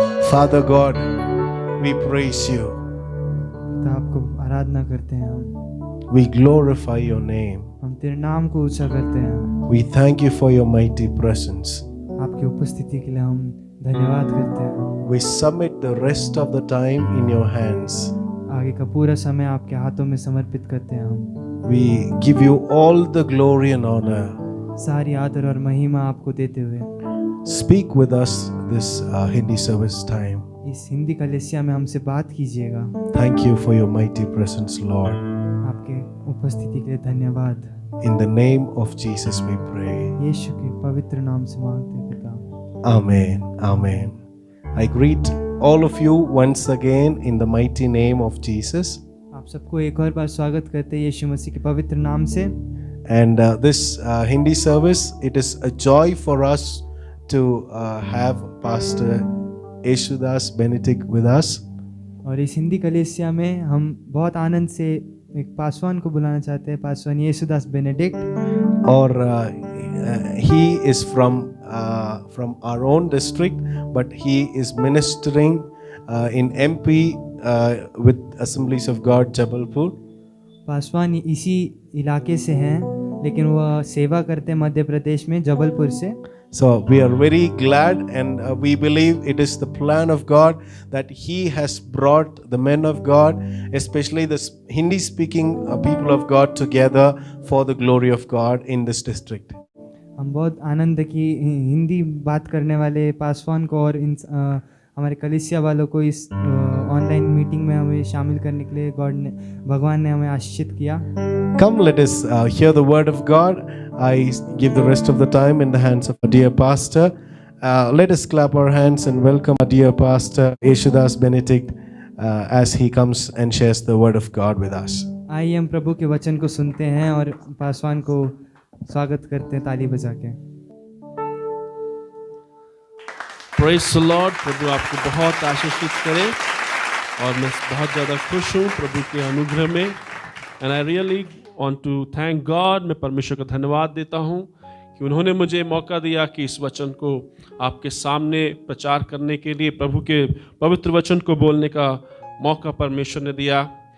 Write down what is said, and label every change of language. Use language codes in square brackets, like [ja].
[en] Father God, we praise you. [hi] पिता आपको आराधना करते हैं हम [en] We glorify your name. [hi] हम तेरे नाम को ऊंचा करते हैं। [en] We thank you for your mighty presence. [hi] आपकी उपस्थिति के लिए हम धन्यवाद करते हैं। [en] We submit the rest of the time in your hands. [hi] आगे का पूरा समय आपके हाथों में समर्पित करते हैं हम। [en] We give you all the glory and honor. [hi] सारी आदर और महिमा आपको देते हुए [en] Speak with us this Hindi service time. [hi] इस हिंदी कलीसिया में हमसे बात कीजिएगा। [en] Thank you for your mighty presence, Lord. [hi] आपके उपस्थिति के लिए धन्यवाद। [en] In the name of Jesus we pray. [hi] यीशु के पवित्र नाम से मांगते हैं पिता। [en] Amen. Amen. I greet all of you once again in the mighty name of Jesus. [hi] आप सबको एक और बार स्वागत करते हैं यीशु मसीह के पवित्र नाम से। [en] And this Hindi service, it is a joy for us to have Pastor Yeshudas Benedict with us. [hi] और इस हिंदी कलीसिया में हम बहुत आनंद से एक पासवान को बुलाना चाहते हैं, Paswan Yesudas Benedict. [en] Or he is from our own district, but he is ministering in MP with Assemblies of God Jabalpur. [hi] Paswan इसी इलाके से हैं, लेकिन वह सेवा करते हैं मध्य प्रदेश में जबलपुर से। [en] So we are very glad, and we believe it is the plan of God that He has brought the men of God, especially the Hindi-speaking people of God, together for the glory of God in this district. [hi] हम बहुत आनंद की हिंदी बात करने वाले पासवान को और इन हमारे कलीसिया वालों को इस ऑनलाइन मीटिंग में हमें शामिल करने के लिए भगवान ने हमें आशीषित किया। [en] Come, let us hear the word of God. I give the rest of the time in the hands of our dear pastor. Let us clap our hands and welcome our dear pastor Yeshudas Benedict as he comes and shares the word of God with us. [hi] आइए हम प्रभु के वचन को सुनते हैं और पासवान को स्वागत करते हैं ताली बजा के। [en] Praise the Lord। [hi] प्रभु आपको बहुत आशीषित करे और मैं बहुत ज़्यादा खुश हूँ प्रभु के अनुग्रह में। [en] And I really want to thank God. [hi] मैं परमेश्वर का धन्यवाद देता हूँ कि उन्होंने मुझे मौका दिया कि इस वचन को आपके सामने प्रचार करने के लिए, प्रभु के पवित्र वचन को बोलने का मौका परमेश्वर ने दिया।